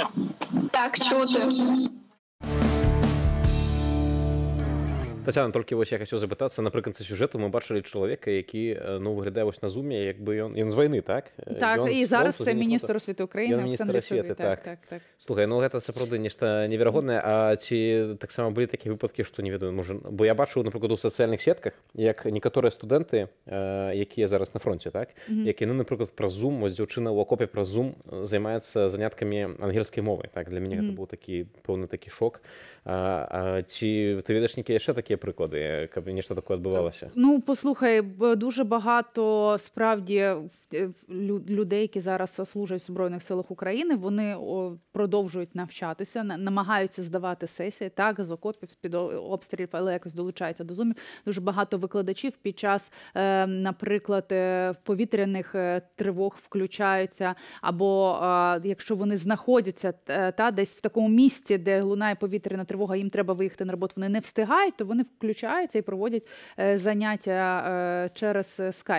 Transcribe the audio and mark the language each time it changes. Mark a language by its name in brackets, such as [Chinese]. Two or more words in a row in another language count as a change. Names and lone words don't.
[Ukrainian] Так, чути. Тетяна, тільки ось я хотів запитатися, наприкінці сюжету ми бачили чоловіка, який виглядає ось на зумі, якби він з війни, так? Так, і зараз це міністр освіти України, Олександр Лісовий. Так. [Belarusian] Слухай, ну гэта сапраўды нешта неверагоднае, а ці таксама былі такія выпадкі, што не ведаю, можа, бо я бачыў, напрыклад, у сацыяльных сетках, як некаторыя студэнты, якія зараз на фронце, так, як яны, напрыклад, праз Zoom, вось дзяўчына ў акопе праз Zoom займаецца заняткамі ангельскай мовай, так, для мяне гэта быў такі пэўны такі шок. Ці ты ведаеш нейкія яшчэ такія [Ukrainian] приклади, [Belarusian] каб нешта такое адбывалася? [Ukrainian] Ну, послухай, дуже багато справді людей, які зараз служать в Збройних силах України, вони продовжують навчатися, намагаються здавати сесії, так, з окопів, з-під обстрілів, але якось долучаються до зумів. Дуже багато викладачів під час, наприклад, повітряних тривог включаються, або якщо вони знаходяться десь в такому місці, де лунає повітряна тривога, їм треба виїхати на роботу, вони не встигають, то вони включаються і проводять заняття через скайп.